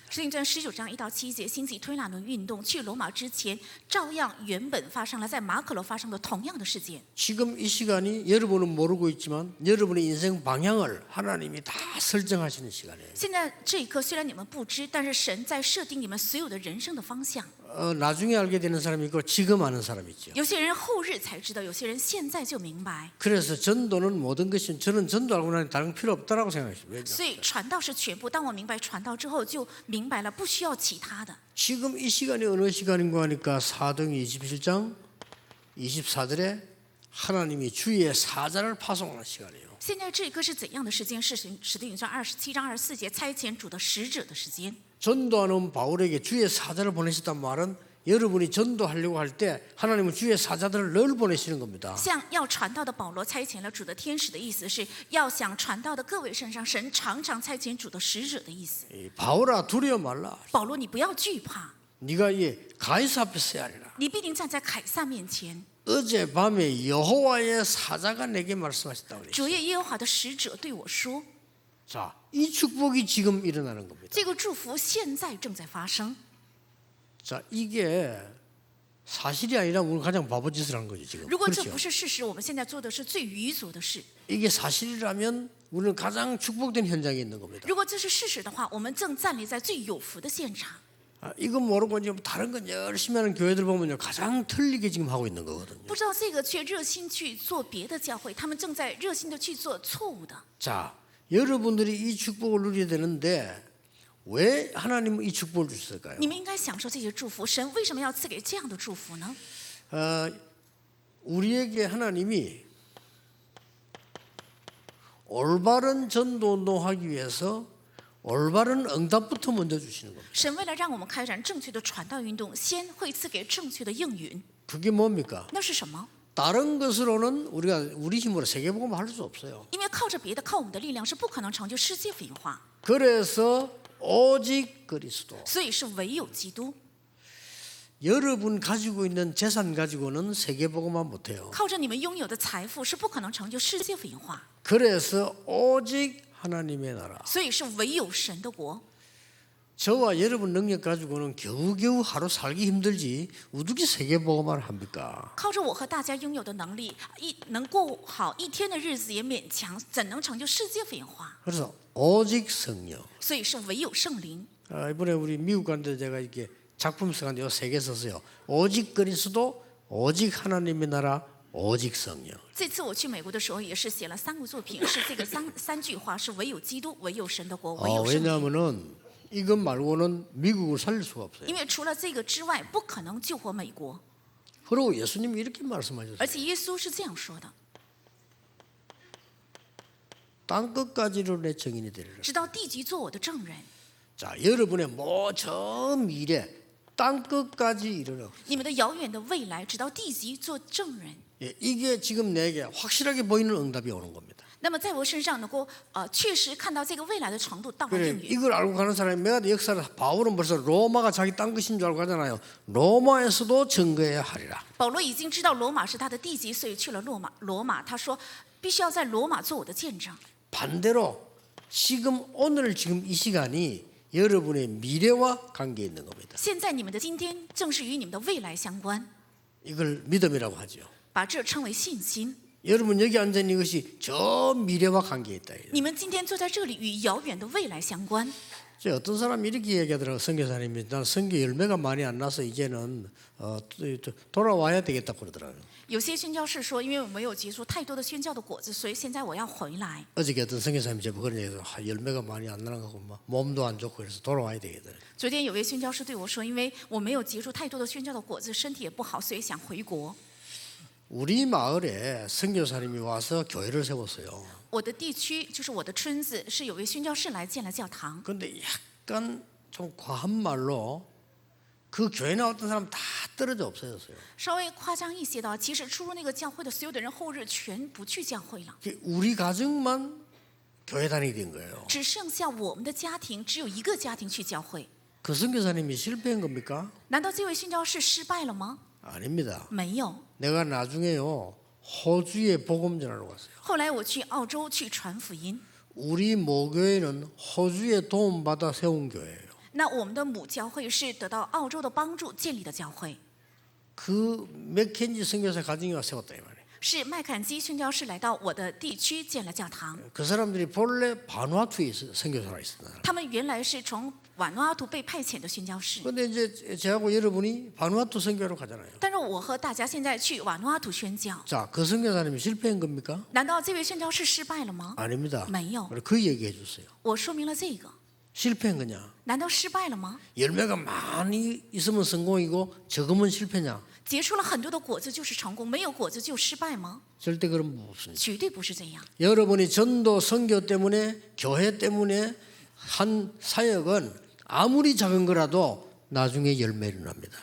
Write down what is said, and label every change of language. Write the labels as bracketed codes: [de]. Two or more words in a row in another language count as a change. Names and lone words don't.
[zh] 使徒行传19章1到7节，兴起推拿轮运动，去罗马之前，照样原本发生了在马可楼发生的同样的事件。 [ko] 지금 이 시간이 여러분은 모르고 있지만 여러분의 인생 방향을 하나님이 다 설정하시는 시간이에요. [zh] 现在这一刻，虽然你们不知，但是神在设定你们所有的人生的方向。 [ko] 나중에 알게 되는 사람이 있고 지금 아는 사람이 있죠. [zh] 有些人后日才知道，有些人现在就明白。 [ko] 그래서 전도는 모든 것이 저는 전도 알고 나니 다른 필요 없다라고 생각했어요. [zh] 所以传道是全部。当我明白传道之后，就明白了不需要其他的。 [ko] 지금 이 시간이 어느 시간인가 하니까 사도행 27장 24절에 하나님이 주의 사자를 파송하는 시간이에요. [zh] 现在这一刻是怎样的时间？是使徒行传27章24节差遣主的使者的时间。 [ko] 전도하는 바울에게 주의 사자를 보내셨단 말은 여러분이 전도하려고 할 때 하나님은 주의 사자들을 늘 보내시는 겁니다. [zh] 像要传道的保罗差遣了主的天使的意思，是要想传道的各位身上，神常常差遣主的使者的意思。 [ko] 바울아 두려워 말라. [zh] 保罗，你不要惧怕， [ko] 네가 이 가이사 앞에 서야 하리라. [zh] 你必定站在凯撒面前。 [ko] 어젯밤에 여호와의 사자가 내게 말씀하셨다고 그랬어요. [zh] 主耶和华的使者对我说， [ko] 자, 이 축복이 지금 일어나는 겁니다. [zh] 这个祝福现在正在发生。 [ko] 자, 이게 사실이 아니라 우리는 가장 바보짓을 한 거죠 지금. [zh] 如果这 [ko] 그렇죠? [zh] 不是事实，我们现在做的是最愚拙的事。 [ko] 이게 사실이라면 우리는 가장 축복된 현장에 있는 겁니다. [zh] 如果这是事实的话，我们正站立在最有福的现场。 [ko] 이건 모르고 지금 다른 건 열심히 하는 교회들 보면요 가장 틀리게 지금 하고 있는 거거든요. [zh] 不知道这个却热心去做别的教会，他们正在热心的去做错误的。 [ko] 자, 여러분들이 이 축복을 누려야 되는데 왜 하나님은 이 축복을 주셨을까요? [zh] 你们应该享受这些祝福，神为什么要赐给这样的祝福呢？ [ko] 우리에게 하나님이 올바른 전도 운동하기 위해서 올바른 응답부터 먼저 주시는 겁니다. [zh] 神为了让我们开展正确的传道运动，先会赐给正确的应允。 [ko] 그게 뭡니까? [zh] 那是什么？ [ko] 다른 것으로는 우리가 우리 힘으로 세계복음 할 수 없어요. [zh] 因为靠着别的，靠我们的力量是不可能成就世界福音化， [ko] 그래서 오직 그리스도. [zh] 所以是唯有基督。 [ko] 여러분 가지고 있는 재산 가지고는 세계복음만 못해요. [zh] 靠着你们拥有的财富是不可能成就世界福音化， [ko] 그래서 오직 하나님의 나라. [zh] 所以是唯有神的国。 [ko] 저와 여러분 능력 가지고는 겨우겨우 하루 살기 힘들지 어떻게 세계복음을 합니까? [zh] 靠着我和大家拥有的能力，能过好一天的日子也勉强，怎能成就世界福音化？ [ko] 그래서 오직 성령. [zh] 所以是唯有圣灵。 [ko] 이번에 우리 미국 간데 제가 이렇게 작품 써가지고 3개 썼어요. 오직 그리스도, 오직 하나님의 나라, 오직 성령. [zh] 这次我去美国的时候，也是写了3个作品，是这个三句话：是唯有基督，唯有神的国，唯有圣灵。 [ko] 왜냐하면은 이것 말고는 미국을 살릴 수가 없어요. [zh] 因为除了这个之外，不可能救活美国。 [ko] 그리고 예수님이 이렇게 말씀하셨어요. [zh] 而且耶稣是这样说的： [ko] 땅 끝까지로 내 증인이 되리라. [zh] 直到地极做我的证人。 [ko] 자, 여러분의 저 미래 땅 끝까지 이르러. [zh] 你们的遥远的未来，直到地极做证人。 [ko] 예, 이게 지금 내게 확실하게 보이는 응답이 오는 겁니다. [zh] 那么在我身上能够确实看到这个未来的程度到达 [ko] 그래, [zh] 应允。 [ko] 이걸 알고 가는 사람이 메가드 역사를 바울은 벌써 로마가 자기 땅 끝인 줄 알고 가잖아요. 로마에서도 증거해야 하리라. [zh] 保罗已经知道罗马是他的地级，所以去了罗马，他说必须要在罗马做我的见证。 [ko] 반대로 지금 오늘 지금 이 시간이 여러분의 미래와 관계 있는 겁니다. [zh] 现在你们的今天正是与你们的未来相关， [ko] 이걸 믿음이라고 하죠. [zh] 把这称为信心。 [ko] 여러분 여기 앉아 있는 것이 저 미래와 관계 있다. [zh] 你们今天坐在这里，与遥远的未来相关。 [ko] 어떤 사람이 이렇게 얘기하더라고요. 선교사님이 난 선교 열매가 많이 안 나서 이제는 돌아와야 되겠다 그러더라고요. [zh] 有些宣教士说，因为我没有结出太多的宣教的果子，所以现在我要回来。 [ko] 어저께 어떤 선교사님이 제가 그런 얘기해서 열매가 많이 안 나는 거고 몸도 안 좋고 그래서 돌아와야 되겠다. [zh] 昨天有位宣教士对我说，因为我没有结出太多的宣教的果子，身体也不好，所以想回国。 [ko] 우리 마을에 선교사님이 와서 교회를 세웠어요. [zh] 我的地区就是我的村子，是有位宣教士来建了教堂。 [ko] 그런데 약간 좀 과한 말로 그 교회 나왔던 사람 다 떨어져 없어졌어요. [zh] 稍微夸张一些的，其实出入那个教会的所有的人，后日全不去教会了， [ko] 우리 가정만 교회 다니게 된 거예요. [zh] 只剩下我们的家庭，只有一个家庭去教会。 [ko] 그 선교사님이 실패한 겁니까? [zh] 难道这位宣教士失败了吗？ [ko] 아닙니다. [zh] 没有。 [ko] 내가 나중에요 호주에 복음 전하러 갔어요. [zh] 后来我去澳洲去传福音， [ko] 우리 모교회는 호주에 도움받아 세운 교회예요. [zh] 那我们的母教会是得到澳洲的帮助建立的教会， [ko] 그 맥켄지 선교사 가정이 와 세웠다 이 말이에요. [zh] 是麦坎基宣教士来到我的地区建了教堂。 [ko] 그 사람들이 본래 바누아투에 선교사가 있었다. [zh] 他们原来是从瓦努阿图被派遣的宣教士， [ko] 그런데 이제 저하고 여러분이 바누아투 선교로 가잖아요. [zh] 但是我和大家现在去瓦努阿图宣教， [ko] 자, 그 선교사님이 실패한 겁니까? [zh] 难道这位宣教士失败了吗？ [ko] 아닙니다. [zh] 没有， [ko] 그 얘기해 주세요. [zh] 我说明了这个， [ko] 실패한 거냐? [zh] 难道失败了吗？ [ko] 열매가 많이 있으면 성공이고 적으면 실패냐? [zh] 结出了很多的果子就是成功，没有果子就失败吗？ [ko] 절대 그런 거 없습니다. [zh] 绝对不是这样。 [ko] 여러분이 전도 선교 때문에 교회 때문에 한 사역은 아무리 작은 거라도 나중에 열매를 납니다.